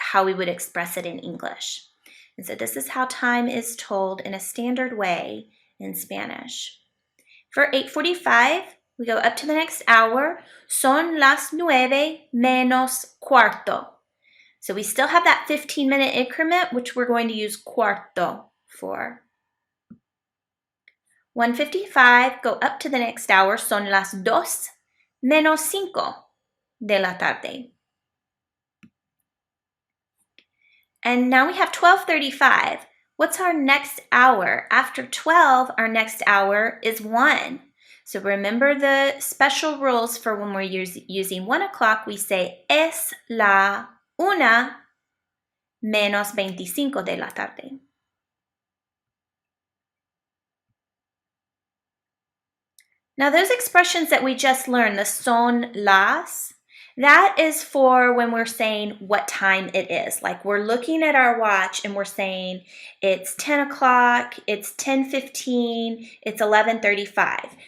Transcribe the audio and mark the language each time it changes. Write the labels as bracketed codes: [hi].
[en] how we would express it in English. And so this is how time is told in a standard way in Spanish. For 8:45, we go up to the next hour. [es] Son las 9 menos cuarto. [en] So we still have that 15-minute increment, which we're going to use cuarto for. 1:55, go up to the next hour. [es] Son las 2 menos 5 de la tarde. [en] And now we have 12:35. What's our next hour? After 12, our next hour is 1. So remember the special rules for when we're using 1 o'clock. We say [es] es la 1 menos 25 de la tarde. [en] Now those expressions that we just learned, the [es] son las, [en] that is for when we're saying what time it is. Like we're looking at our watch and we're saying it's 10 o'clock, it's 10:15, it's 11:35.